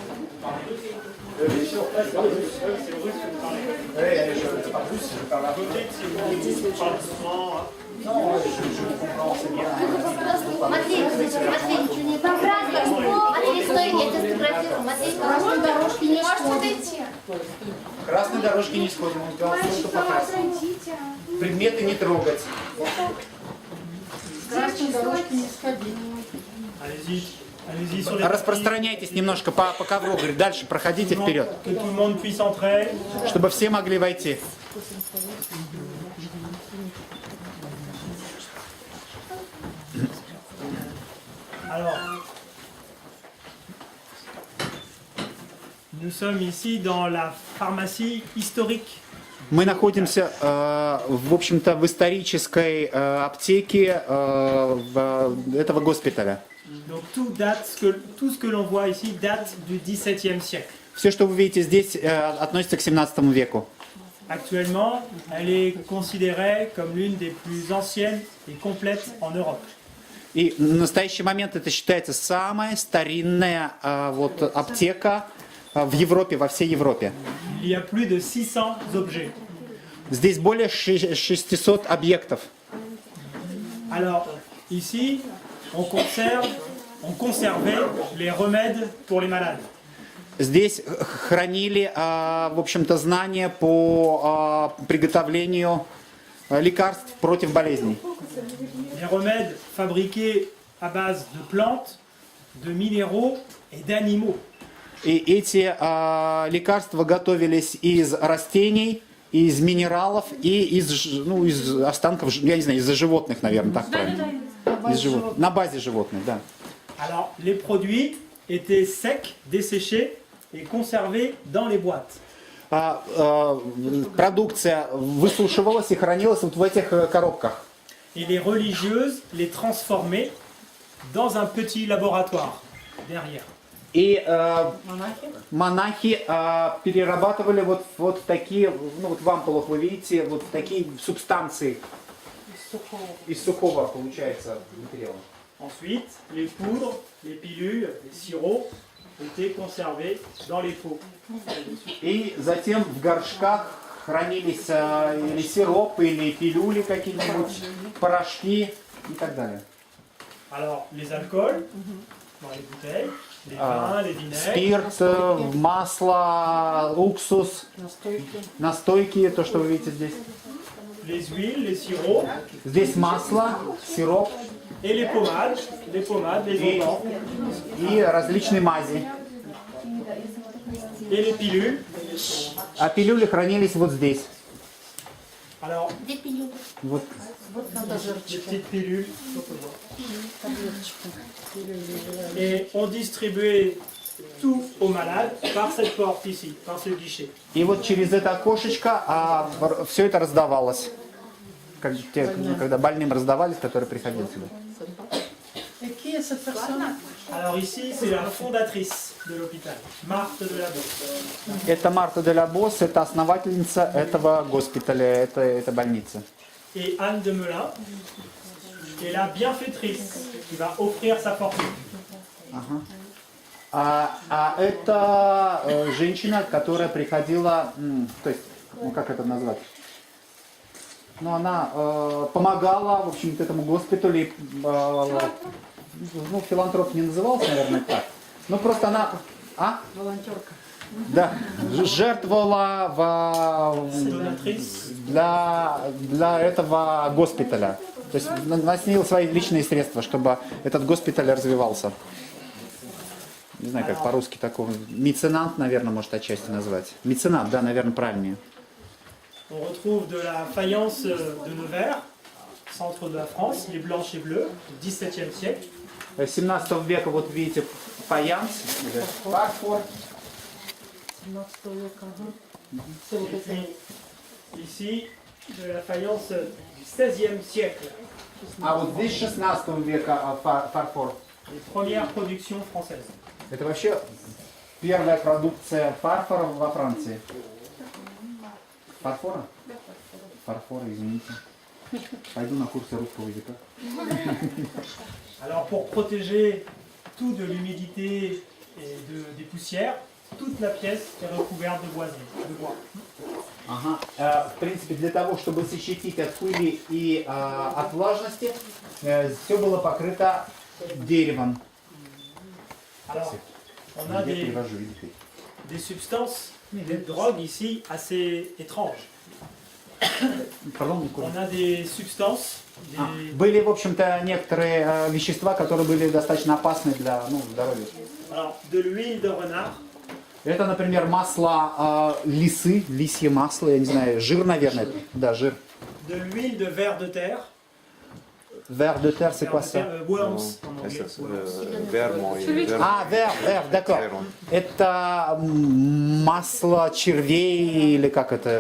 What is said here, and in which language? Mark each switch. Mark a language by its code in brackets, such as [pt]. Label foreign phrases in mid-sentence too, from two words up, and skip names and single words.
[ru] Матвей, ничего не так. Матвей, стой, я тебя сфотографирую. Матвей, красной дорожки не сходит. Красной дорожки не сходим, он сказал, что по красному. Предметы не трогать. Красной дорожки не сходи. [fr] Allez-y. Allez-y sur les [ru] Распространяйтесь немножко по ковру, говорит, дальше проходите вперед, [fr] que tout le monde puisse entrer. [ru] чтобы все могли войти. [fr] Alors, nous sommes ici dans la pharmacie historique. [ru] Мы находимся, в общем-то, в исторической аптеке этого госпиталя. [fr] Donc tout ce que l'on voit ici date du XVIIe siècle. [ru] Все, что вы видите здесь, относится к 17 веку. [fr] Actuellement, elle est considérée comme l'une des plus anciennes et complètes en Europe. [ru] И в настоящий момент это считается самая старинная аптека в Европе, во всей Европе. [fr] Il y a plus de 600 objets. [ru] Здесь более 600 объектов. [fr] Alors, ici, on conservait les remèdes pour les malades. [ru] Здесь хранили, в общем-то, знания по приготовлению лекарств против болезней. [fr] Des remèdes fabriqués à base de plantes, de minéraux et d'animaux. [ru] И эти лекарства готовились из растений, из минералов и из останков, я не знаю, из животных, наверное, так правильно. На базе животных, да. [fr] Alors, les produits étaient secs, desséchés et conservés dans les boîtes. [ru] Продукция высушивалась и хранилась вот в этих коробках. [fr] Et les religieuses les transformaient dans un petit laboratoire derrière. [ru] И монахи перерабатывали вот в такие, вот в ампулах вы видите, вот такие субстанции из сухого, получается, материала. [fr] Ensuite, les poudres, les pilules, les sirops étaient conservés dans les pots. [ru] И затем в горшках хранились или сиропы, или пилюли какие-нибудь, порошки и так далее. [fr] Alors, les alcools, dans les bouteilles, les vins, les vinaigres, [ru] Спирт, масло, уксус, настойки, то, что вы видите здесь. [fr] les huiles, les sirops [ru] Здесь масло, сироп [fr] et les pommades, les onguents [ru] и различные мази. [fr] et les pilules. [ru] А пилюли хранились вот здесь. [fr] Alors, Des pilules. [ru] Вот. [fr] des petites pilules. Et on distribuait tout aux malades par cette porte ici, par ce guichet. [ru] И вот через это окошечко все это раздавалось. Когда больным раздавались, которые приходили сюда. [fr] Et qui est cette personne? Alors ici, c'est la fondatrice de l'hôpital, Marthe de la Bosse. [ru] Это Марта де ла Босс, это основательница этого госпиталя, этой больницы. [fr] Et Anne de Melun est la bienfaitrice qui va offrir sa fortune. [ru] А это женщина, которая приходила, то есть, как это назвать? Ну, она помогала, в общем-то, этому госпиталю. Филантроп не назывался, наверное, так. Ну, просто она... Волонтерка. Да, жертвовала для этого госпиталя. То есть она снила свои личные средства, чтобы этот госпиталь развивался. Не знаю, как по-русски такого. Меценат, наверное, может отчасти назвать. Меценат, да, наверное, правильнее. [fr] On retrouve de la faïence de Nevers, centre de la France, les blanches et bleues, du XVIIe siècle. [ru] 17 века, вот видите, фаянс, фарфор. [fr] Ici, de la faïence du XVIe siècle, [ru] А вот здесь 16 века фарфор. [fr] les premières productions françaises. [ru] Это вообще первая продукция фарфора во Франции. Фарфора? Фарфора, извините. Пойду на курсы русского языка. [fr] Alors pour protéger tout de l'humidité et des poussières, toute la pièce est recouverte de boiseries, de bois. [ru] Ага. В принципе, для того, чтобы защитить от пыли и от влажности, все было покрыто деревом. [fr] Alors, on a des substances, des drogues ici assez étranges. Pardon, On a des substances, des... [ru] Были, в общем-то, некоторые вещества, которые были достаточно опасны для здоровья. [fr] Alors, de l'huile de renard, [ru] Это, например, масло лисы, лисье масло, я не знаю, жир, наверное. Да, жир. [fr] de l'huile de ver de terre, Ver de terre, c'est quoi ça? worms en anglais. [ru] Это вермой. [fr] Ver, d'accord. [ru] Это масло червей или как это?